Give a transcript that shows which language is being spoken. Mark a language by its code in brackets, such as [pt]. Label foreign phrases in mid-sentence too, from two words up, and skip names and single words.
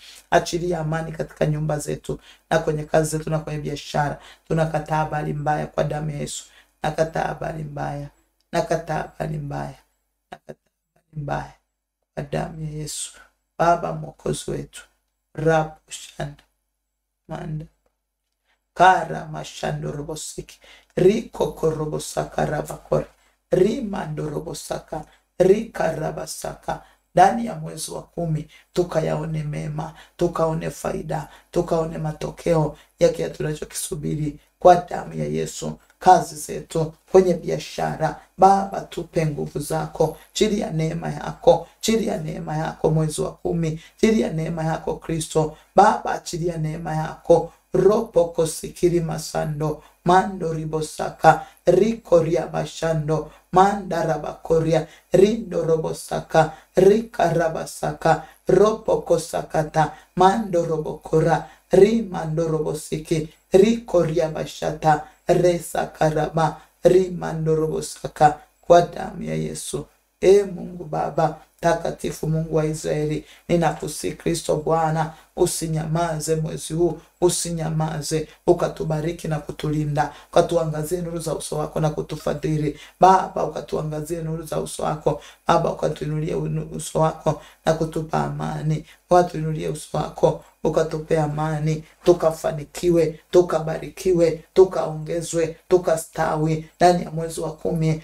[sw] Achilia amani katika nyumba zetu na kwenye kazi zetu na kwenye biashara. Tunakataa habari mbaya kwa damu ya Yesu. Nakataa habari mbaya, nakataa habari mbaya, nakataa habari mbaya kwa damu ya Yesu. Baba Mwokozi wetu, rabu shanda manda kara mashando robosiki riko korobosaka rabakore rimando robosaka rika rabasaka. Ndani ya mwezi wa 10 tukayaone mema, tukaone faida, tukaone matokeo yake tunachokisubiri kwa damu ya Yesu. Kazi zetu, kwenye biashara, Baba tupe nguvu zako, chini ya neema yako, chini ya neema yako mwezi wa 10, chini ya neema yako Kristo. Baba chini ya neema yako, ropo kosikiri masando mando ribosaka riko ria bashando manda rabakoria rindo robosaka rika rabasaka ropo kosakata mando robokora rimando robosiki riko ria bashata resa karama rimando robosaka kwa damu ya Yesu. Mungu Baba takatifu, Mungu wa Israeli, ninakusihi Kristo Bwana, usinyamaze mwezi huu, usinyamaze, ukatubariki na kutulinda, ukatuangazie nuru za uso wako na kutufadhili Baba, ukatuangazie nuru za uso wako Baba, ukatuinulie uso wako na kutupa amani, ukatuinulie uso wako ukatupe amani, tukafanikiwe, tukabarikiwe, tukaongezwe, tukastawi ndani ya mwezi wa 10.